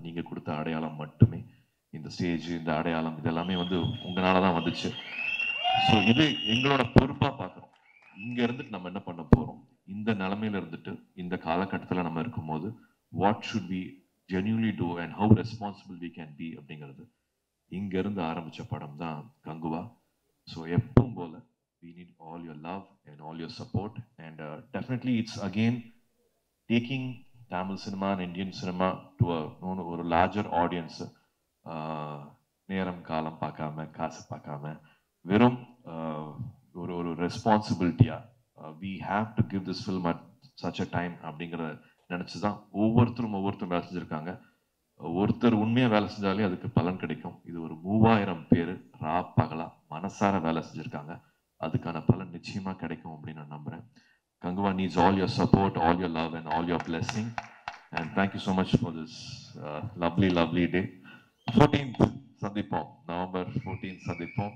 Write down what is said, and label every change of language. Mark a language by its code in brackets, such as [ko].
[ta] நீங்க கொடுத்த அடையாளம் மட்டுமே. இந்த ஸ்டேஜ், இந்த அடையாளம் இதெல்லாமே வந்து உங்களால தான் வந்துச்சு. ஸோ இது எங்களோட பொறுப்பா பார்க்குறோம். இங்க இருந்துட்டு நம்ம என்ன பண்ண போறோம்? இந்த நிலைமையில இருந்துட்டு இந்த காலகட்டத்தில் நம்ம இருக்கும்போது [en] what should we genuinely do and how responsible we can be [ta] அப்படிங்கிறது இங்க இருந்து ஆரம்பிச்ச படம் தான் கங்குவா. [en] so [ta] எப்பவும் போல [en] we need all your love and all your support and definitely it's again taking Tamil cinema and Indian cinema to a larger audience. [ta] நேரம் காலம் பார்க்காம காசு பார்க்காம வெறும் ஒரு ஒரு ரெஸ்பான்சிபிலிட்டியா [en] we have to give this film at such a time [ta] அப்படிங்கிற நினைச்சுதான் ஒவ்வொருத்தரும் வேலை செஞ்சிருக்காங்க. ஒருத்தர் உண்மையா வேலை செஞ்சாலே அதுக்கு பலன் கிடைக்கும். இது ஒரு 3000 பேர் ரா பகலா மனசார வேலை செஞ்சிருக்காங்க. அதுக்கான பலன் நிச்சயமா கிடைக்கும் அப்படின்னு நான் நம்புறேன். [en] Kangwa needs all your support, all your love and all your blessing. And thank you so much for this lovely day. 14th Sandipom, November 14th Sandipom.